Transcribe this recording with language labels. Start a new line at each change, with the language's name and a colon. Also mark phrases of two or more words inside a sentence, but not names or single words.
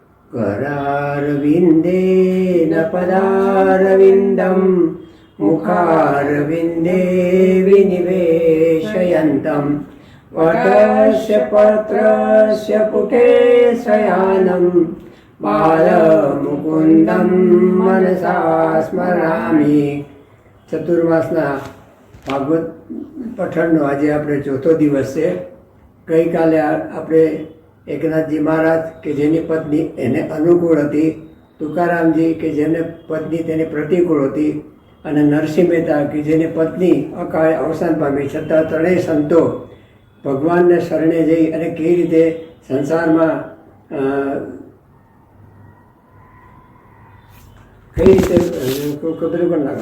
Sanskrit: करारविन्देन पदारविन्दं मुखारविन्दे विनिवेशयन्तं वटस्य पत्रस्य पुटे शयानं बालमुकुन्दं मनसा स्मरामि।
Gujarati: ચતુર્માસના ભાગવત પઠણનો આજે આપણે ચોથો દિવસ છે। ગઈકાલે આપણે એકનાથજી મહારાજ કે જેની પત્ની એને અનુકૂળ હતી, તુકારામજી કે જેને પત્ની તેની પ્રતિકૂળ હતી, અને નરસિંહ મહેતા કે જેની પત્ની અકાળે અવસાન પામી, છતાં ત્રણેય સંતો ભગવાનને શરણે જઈ અને કેવી રીતે સંસારમાં કઈ રીતે ખબર પણ લાગે।